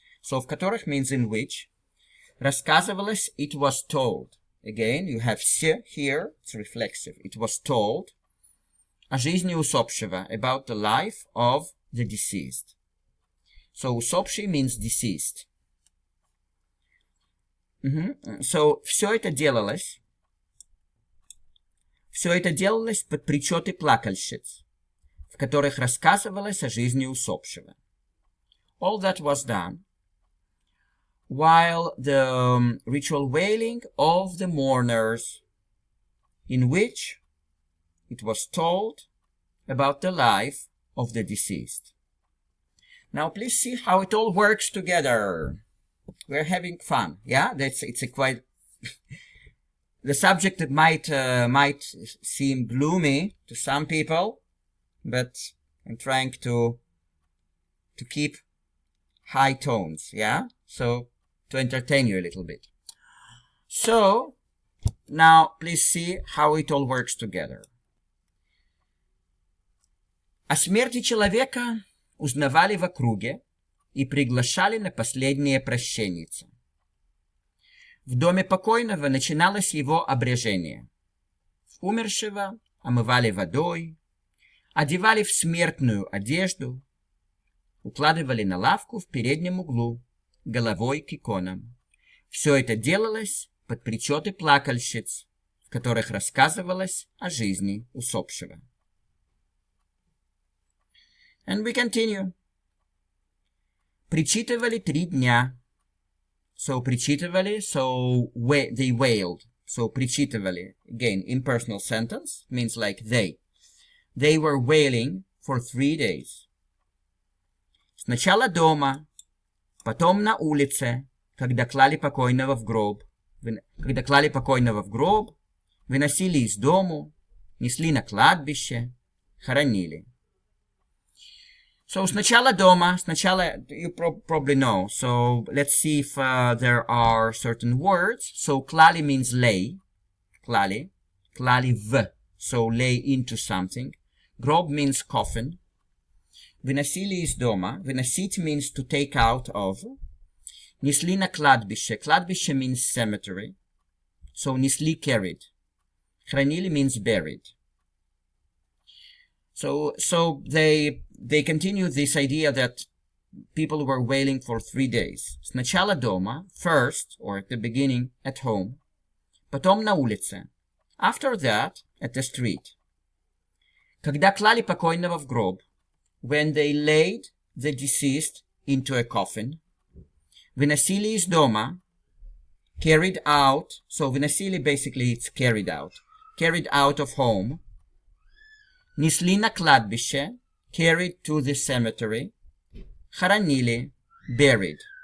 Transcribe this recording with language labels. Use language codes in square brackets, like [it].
[en] So [ru] в которых [en] means in which. Рассказывалось, it was told. Again, you have с here, it's reflexive. It was told [ru] о жизни усопшего, [en] about the life of the deceased. So усопший means deceased. [ru] So все это делалось под причеты плакальщиц, в которых рассказывалось о жизни усопшего. [en] All that was done while the ritual wailing of the mourners, in which it was told about the life of the deceased. Now please see how it all works together. We're having fun, yeah? It's a quite the subject that might seem gloomy to some people, but I'm trying to keep high tones, yeah? So to entertain you a little bit. So now please see how it all works together. [ru] О смерти человека узнавали в округе и приглашали на последнее прощеннице. В доме покойного начиналось его обрежение. Умершего омывали водой, одевали в смертную одежду, укладывали на лавку в переднем углу, головой к иконам. Все это делалось под причеты плакальщиц, в которых рассказывалось о жизни усопшего. [en] And we continue. [ru] Причитывали 3 дня. [en] So причитывали, so they wailed. So причитывали, again, impersonal sentence, means like they. They were wailing for 3 days. [ru] Сначала дома, потом на улице, когда клали покойного в гроб. Когда клали покойного в гроб, выносили из дому, несли на кладбище, хоронили. [en] So [ru] сначала дома, [en] сначала, you probably know. So let's see if there are certain words. So клали means lay. [ru] Клали в. [en] So lay into something. Гроб means coffin. [ru] Выносили из дома. [en] Выносить means to take out of. [ru] Несли на кладбище. [en] Кладбище means cemetery. So несли carried. Хранили means buried. So they continue this idea that people were wailing for 3 days. [ru] Сначала дома, [en] first, or at the beginning, at home. [ru] Потом на улице. [en] After that, at the street. [ru] Когда клали покойного в гроб, [en] when they laid the deceased into a coffin. [ru] Выносили из дома, [en] carried out. So выносили basically it's carried out. Carried out of home. [ru] Несли на кладбище, [en] carried to the cemetery. Хоронили, buried.